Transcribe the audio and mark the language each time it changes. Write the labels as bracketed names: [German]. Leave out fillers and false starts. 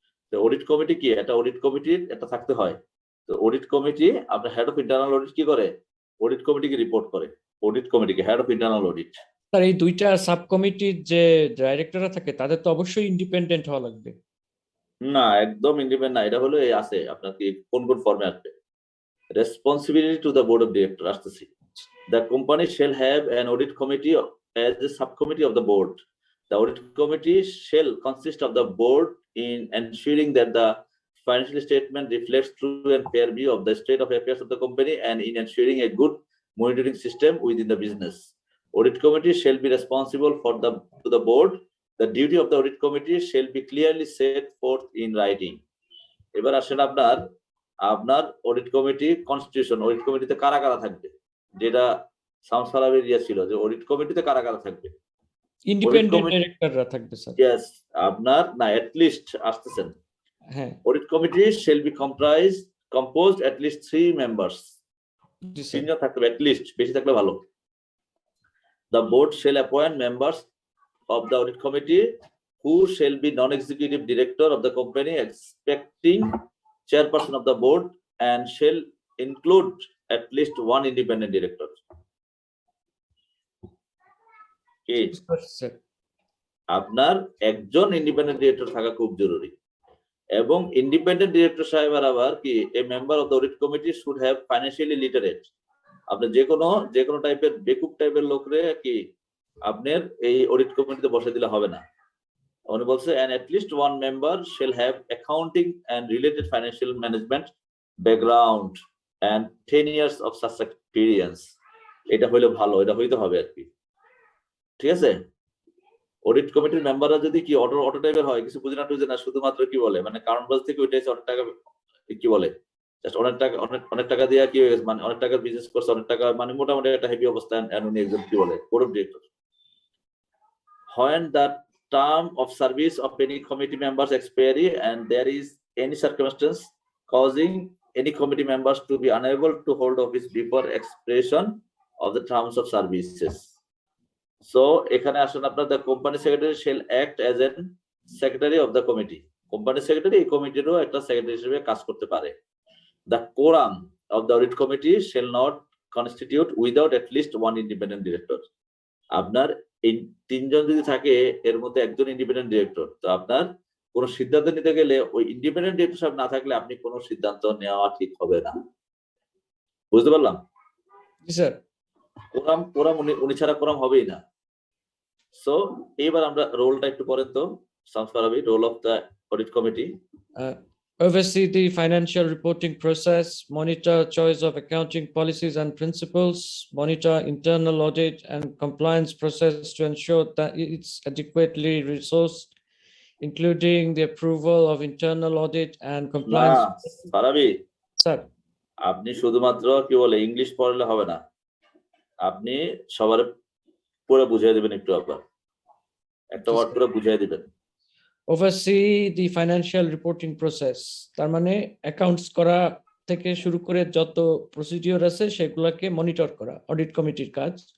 [Bangla] তো audit committee কি, একটা অডিট কমিটির একটা থাকতে হয়। তো অডিট কমিটি আপনার হেড অফ ইন্টারনাল অডিট কি করে, অডিট কমিটিকে রিপোর্ট করে, অডিট কমিটিকে head of internal audit. Sir এই দুইটা সাব কমিটির যে ডাইরেক্টররা থাকে তাদের তো অবশ্যই ইন্ডিপেন্ডেন্ট হওয়া লাগবে। না, একদম ইন্ডিপেন্ডেন্ট না, এটা হলো এই আছে আপনার কি কোন কোন ফর্মে আসবে। Responsibility to the board of director আসতেছি। [English] The company shall have an audit committee as a subcommittee of the board. The audit committee shall consist of the board in ensuring that the financial statement reflects true and fair view of the state of affairs of the company and in ensuring a good monitoring system within the business. Audit committee shall be responsible to the board. The duty of the audit committee shall be clearly set forth in writing. [Bangla] এবার আসেন আপনার audit committee constitution, audit কমিটিতে কারা কারা থাকবে, যেটা সামসালাবের ইয়ে ছিল যে অডিট কমিটিতে কারা কারা থাকবে। ইন্ডিপেন্ডেন্ট ডাইরেক্টররা থাকবে স্যার। ইয়েস, আপনার না অ্যাটলিস্ট আসতেছেন। হ্যাঁ [English] Audit committee shall be composed at least 3 members. [Bangla] G sir. তিনজন থাকবে অ্যাটলিস্ট, বেশি থাকলে ভালো। [English] The board shall appoint members of the audit committee who shall be non-executive director of the company expecting chairperson of the board and shall include at least one independent director. Okay. [Bangla] Sir আপনার একজন independent director থাকা খুব জরুরি, এবং independent director সাহেব আবার কি [English] A member of the audit committee should have financially literate. [Bangla] আপনি যে কোনো টাইপের বেকুব টাইপের লোকরে কি আপনার এই অডিট কমিটিতে বসে দিলে হবে না। উনি বলছে [English] and at least one member shall have accounting and related financial management background and 10 years of such experience. [Bangla] এটা হইলে ভালো, এটা হইতে হবে আর কি, ঠিক আছে? অডিট কমিটির মেম্বাররা যদি কি অটো টাইপের হয়, কিছু বুঝে না শুধুমাত্র কি বলে মানে কারণ বাজ থেকে ওইটা অনেক টাকা কি বলে জাস্ট অনেক টাকা দিয়ে কি মানে অনেক টাকার বিজনেস করছে, অনেক টাকা মানে মোটামুটি একটা হেভি অবস্থা। উনি একজন কি বলে board of director. [English] When the term of service of any committee members expiry and there is any circumstance causing any committee members to be unable to hold office before expiration of the terms of services. So [Bangla] এখানে আসুন আপনার [English] the company secretary shall act as an secretary of the committee. [Bangla] Company secretary এই কমিটিরও একটা secretary হিসেবে কাজ করতে পারে। [English] The quorum of the audit committee shall not constitute without at least one independent director. [Bangla] আপনার এই তিনজন যদি থাকে এর মধ্যে একজন ইন্ডিপেন্ডেন্ট ডিরেক্টর, তো আপনার কোনো সিদ্ধান্ত নিতে গেলে ওই ইন্ডিপেন্ডেন্ট ডিরেক্টর সাহেব না থাকলে আপনি কোনো সিদ্ধান্ত নেওয়া ঠিক হবে না। বুঝতে পারলাম? জি স্যার। কোরাম উনি ছাড়া কোরাম হবেই না। সো এবার আমরা রোলটা একটু পরে তো সামসালাবি role of the audit committee. [English] Oversee the financial reporting process, monitor choice of accounting policies and principles, monitor internal audit and compliance process to ensure that it's adequately resourced, including the approval of internal audit and compliance. [Bangla] সারাবি [English] Sir, [Bangla] আপনি শুধুমাত্র কি বলে English পড়লে হবে না, আপনি সবার পুরো বুঝিয়ে দিবেন, একটু আবার একটা ওয়ার্ড পুরো বুঝিয়ে দিবেন। [English] oversee the financial reporting process, [Bangla] তার মানে অ্যাকাউন্টস করা থেকে শুরু করে যত প্রসিডিওর আছে সেগুলোকে মনিটর করা অডিট কমিটির কাজ।